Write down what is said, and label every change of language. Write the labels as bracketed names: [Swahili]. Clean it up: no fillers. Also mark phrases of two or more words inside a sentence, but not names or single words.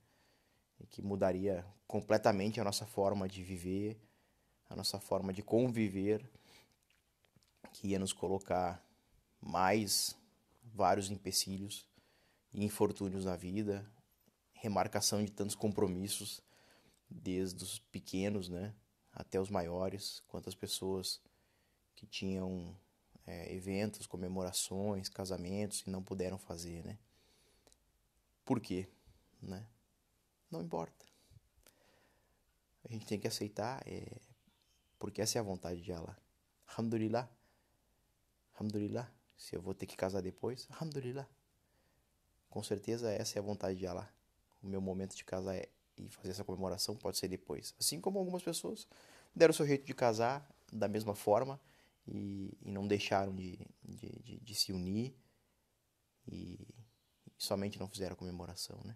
[Portuguese] E que mudaria completamente a nossa forma de viver, a nossa forma de conviver, que ia nos colocar mais vários empecilhos e infortúnios na vida, remarcação de tantos compromissos, desde os pequenos, né, até os maiores, quantas pessoas que tinham eventos, comemorações, casamentos e não puderam fazer, né? Por quê? Né? Não importa. A gente tem que aceitar, porque essa é a vontade de Allah. Alhamdulillah. Alhamdulillah. Se eu vou ter que casar depois, Alhamdulillah. Com certeza essa é a vontade de Allah. O meu momento de casar e fazer essa comemoração pode ser depois. Assim como algumas pessoas deram o seu jeito de casar da mesma forma e não deixaram de se unir e somente não fizeram a comemoração, né?